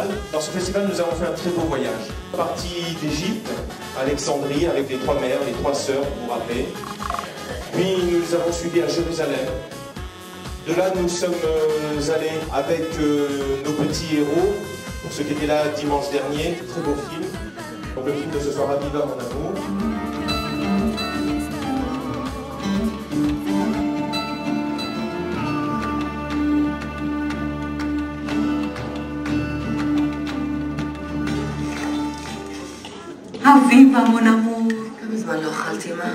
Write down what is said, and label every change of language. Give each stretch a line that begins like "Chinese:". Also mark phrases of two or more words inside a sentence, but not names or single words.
French: Dans ce festival, nous avons fait un très beau voyage. Partie d'Égypte, Alexandrie, avec les 3 mères, les 3 sœurs, vous vous rappelez. Puis nous les avons suivis à Jérusalem. De là, nous sommes allés avec nos petits héros, pour ceux qui étaient là dimanche dernier, très beau film. Donc le film de ce soir, Aviva mon amour. Aviva, mon amour.
Hebrew: כמה זמן לא אכלתי, מה?